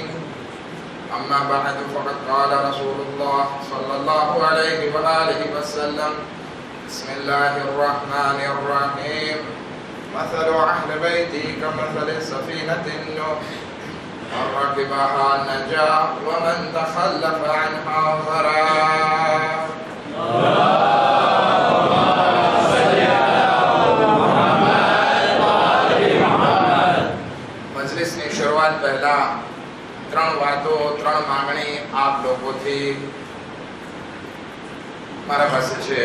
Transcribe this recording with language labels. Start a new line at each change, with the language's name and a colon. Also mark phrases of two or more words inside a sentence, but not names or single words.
Arabic: أما بعد، فقد قال رسول الله صلى الله عليه وآله وسلم: بسم الله الرحمن الرحيم. مثل أهل بيتي كمثل سفينة نوح، من ركبها نجا ومن تخلف عنها غرق.
Gujarati: મજલિસની શરૂઆત પહેલા ત્રણ વાતો, ત્રણ માંગણી આપ લોકોથી મારા પાસે છે.